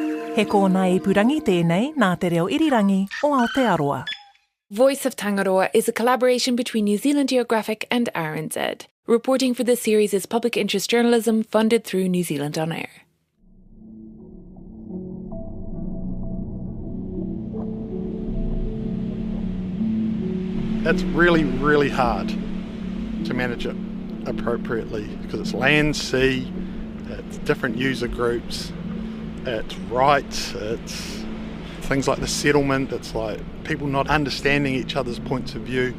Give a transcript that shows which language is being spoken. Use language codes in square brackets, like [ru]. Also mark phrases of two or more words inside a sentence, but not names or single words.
[mi] He kōna ipurangi tēnei nā te reo irirangi o Aotearoa. [en] Voice of Tangaroa is a collaboration between New Zealand Geographic and RNZ. Reporting for this series is public interest journalism funded through New Zealand On Air. It's really, really hard to manage it appropriately because it's land, sea, it's different user groups, it's rights, it's things like the settlement, it's like people not understanding each other's points of view.